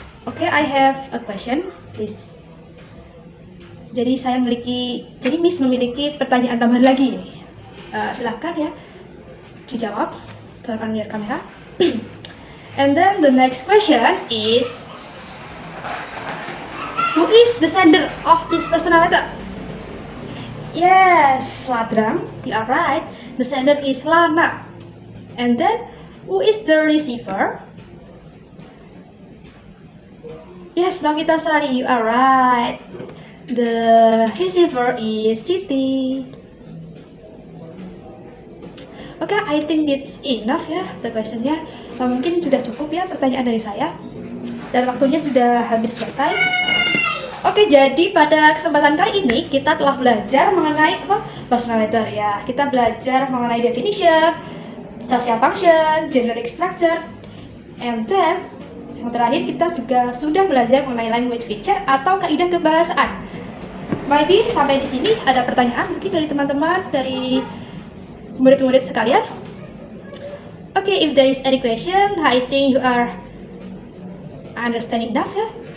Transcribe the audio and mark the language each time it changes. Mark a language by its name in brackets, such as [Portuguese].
[English] Oke, I have a question, please. [Indonesian] Jadi Miss memiliki pertanyaan tambahan lagi. Silahkan ya dijawab. [English] Turn on your camera. And then the next question is, who is the sender of this personal letter? Yes, Ladram, you are right. The sender is Lana. And then, who is the receiver? Yes, Novita Sari, you are right. The receiver is Siti. Okay, I think it's enough [Indonesian] ya [English] the question-nya. [Indonesian] Mungkin sudah cukup ya pertanyaan dari saya. Dan waktunya sudah hampir selesai. Oke, jadi pada kesempatan kali ini kita telah belajar mengenai personal letter ya. Kita belajar mengenai [English] definition, social function, generic structure, and then [Indonesian] yang terakhir kita juga sudah belajar mengenai language feature atau kaidah kebahasaan. [English] Maybe [Indonesian] sampai di sini ada pertanyaan mungkin dari teman-teman, dari murid-murid sekalian. [English] Okay, if there is any question, I think you are understanding enough ya.